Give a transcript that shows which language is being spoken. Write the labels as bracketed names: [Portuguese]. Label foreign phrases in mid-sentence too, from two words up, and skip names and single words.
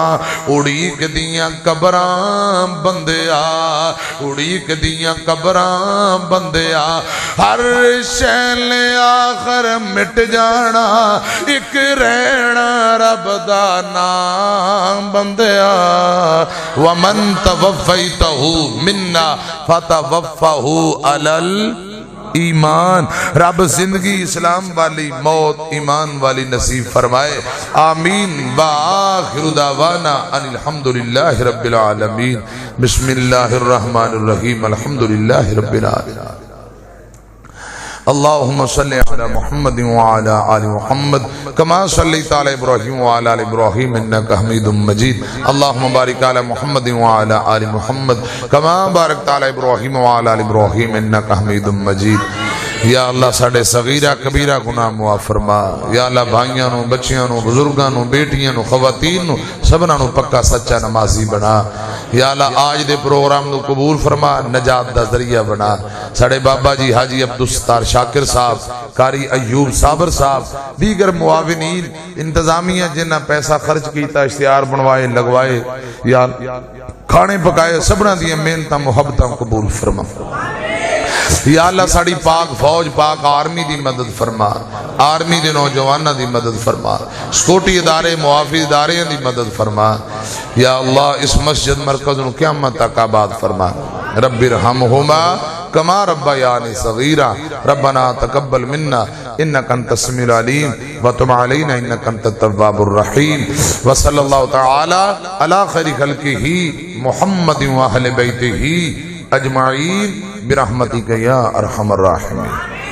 [Punjabi] اڈیک دیاں قبراں بندیا، اڈیک دیاں قبراں بندیا. ہر شیل آخر مٹ جانا، ایک رہنا رب دا نام بندیا. [Arabic] ومن توفيته منا فتوفه على الإيمان. [Punjabi] رب زندگی اسلام والی، موت ایمان والی نصیب فرمائے. आमीन। [Arabic] وآخر دعوانا أن الحمد لله رب العالمين. بسم الله الرحمن الرحيم. الحمد لله رب العالمين. اللهم صل على محمد وعلى آل محمد كما صليت على إبراهيم وعلى آل إبراهيم إنك حميد مجيد. اللهم بارك على محمد وعلى آل محمد كما باركت على إبراهيم وعلى آل إبراهيم إنك حميد مجيد. يا الله [Punjabi] ساڈے صغیرہ کبیرہ گناہ معاف فرما. [Arabic] يا الله [Punjabi] بھائیوں نوں، بچیوں نوں، بزرگوں نوں، بیٹیوں نوں، خواتین نوں، سبناں نوں پکا سچا نمازی بنا. [Arabic] يا الله [Punjabi] آج دے پروگرام نوں قبول فرما، نجات دا ذریعہ بنا. ساڈے بابا جی حاجی عبدالستار شاکر صاحب، قاری ایوب صابر صاحب، دیگر معاونین، انتظامیہ جنہاں پیسہ خرچ کیا، اشتہار بنوائے لگوائے، یا کھانے پکائے، سبناں دی محنت محبت قبول فرما. [Arabic] يا الله [Punjabi] ساڈی پاک فوج، پاک آرمی کی مدد فرما. [Urdu] آرمی کے نوجوانوں کی مدد فرما۔ سکیورٹی ادارے، محافظ ادارے کی مدد فرما. [Arabic] يا الله [Punjabi] اس مسجد مرکز نوں قیامت تک آباد فرما. [Arabic] رب ارحمهما كما ربياني صغيرا. ربنا تقبل منا إنك أنت السميع العليم وتب علينا إنك أنت التواب الرحيم. وصلى الله تعالى على خير خلقه محمد وأهل بيته أجمعين برحمتك يا أرحم الراحمين.